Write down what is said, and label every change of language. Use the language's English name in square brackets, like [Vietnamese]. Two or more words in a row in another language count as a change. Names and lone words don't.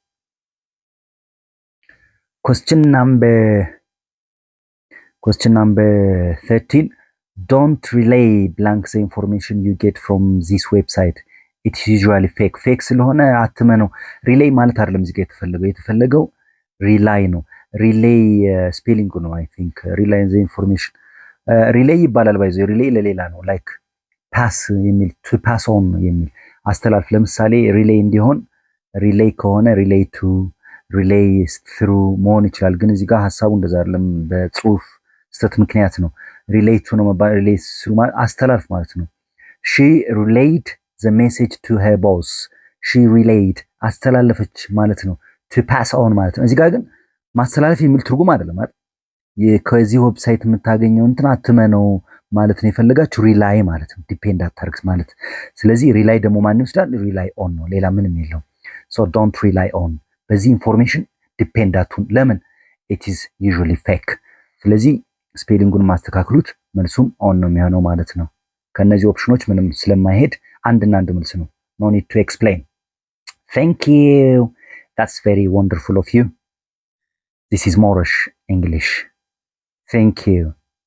[English] Question number 13. Don't relay blank the information you get from this website. It's usually fake. [Amharic] Fake ስለሆነ አትመነው። relay ማለት አይደለም እዚህ ጋር የተፈለገው rely ነው። relay ስፔሊንግ ነው [English] I think. relay the information. [Amharic] relay ይባላል ባይዘው relay ለሌላ ነው [English] like pass [Amharic] የሚል [English] to pass on [Amharic] የሚል አስተላልፍ። ለምሳሌ relay እንዲሆን relay ከሆነ [English] relay to relay through [Amharic] መሆን ይችላል። ግን እዚህ ጋር ሐሳቡ እንደዛ አይደለም። በጽሁፍ ስህተት ምክንያት ነው። [English] relay to [Amharic] ነው ማለት [English] relay through [Amharic] ማለት አስተላልፍ ማለት ነው። [English] she relayed the message to her boss. she relayed [Amharic] አስተላለፈች ማለት ነው። [English] to pass on [Amharic] ማለት ነው። እዚህ ጋር ግን ማስተላለፍ የሚል ትርጉም አይደለም አይደል? ከዚህ ዌብሳይት የምታገኘው እንትን አትመነው ማለት ነው የፈለጋችሁ ሪላይ ማለት ነው። ዲፔንድ አታርግስ ማለት ስለዚህ ሪላይ ደግሞ ማን ይወስዳል? [English] rely on [Amharic] ነው። ሌላ ምንም የለውም። [English] so don't rely on [Amharic] በዚህ [English] information depend [Amharic] አትሁን። ለምን? [English] it is usually fake። [Amharic] ስለዚህ ስፔሊንጉን ማስተካክሉት፣ መልሱም ኦን ነው የሚሆነው ማለት ነው። ከነዚህ ኦፕሽኖች ምንም ስለማይሄድ አንድና አንድ መልስ ነው። [English] no need to explain። thank you that's very wonderful of you. This is Moorish English. Thank you.